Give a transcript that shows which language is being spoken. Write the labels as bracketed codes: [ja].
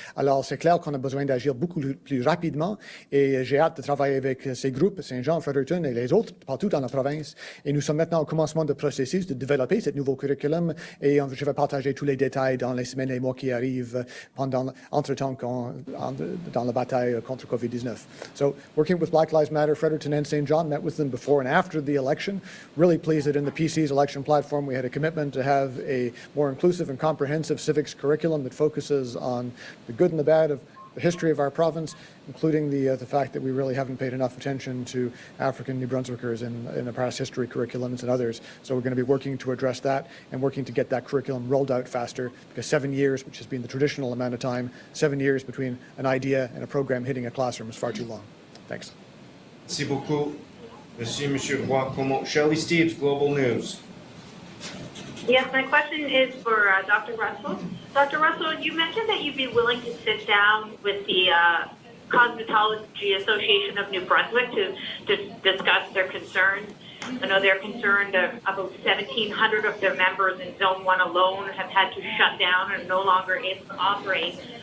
[fr] Alors, c'est clair qu'on a besoin d'agir beaucoup plus rapidement et j'ai hâte de travailler avec ces groupes, Saint-Jean, Fredericton et les autres partout dans la province. Et nous sommes maintenant au commencement du processus de développer ce nouveau curriculum et je vais partager tous les détails dans les semaines et mois qui arrivent entre-temps dans la bataille contre COVID-19. [en] So, working with Black Lives Matter, Fredericton and St. John, met with them before and after the election. Really pleased that in the PC's election platform we had a commitment to have a more inclusive and comprehensive civics curriculum that focuses on the good and the bad of the history of our province, including the fact that we really haven't paid enough attention to African New Brunswickers in the past history curriculums and others. So we're going to be working to address that and working to get that curriculum rolled out faster because 7 years, which has been the traditional amount of time, 7 years between an idea and a program hitting a classroom is far too long. Thanks. [fr] Merci beaucoup, Monsieur Roy. [en] Shelley Steeves, Global News. Yes, my question is for Dr. Russell. Dr. Russell, you mentioned that you'd be willing to sit down with the Cosmetology Association of New Brunswick to discuss their concerns. I know they're concerned about 1,700 of their members in Zone 1 alone have had to shut down and no longer able to operate.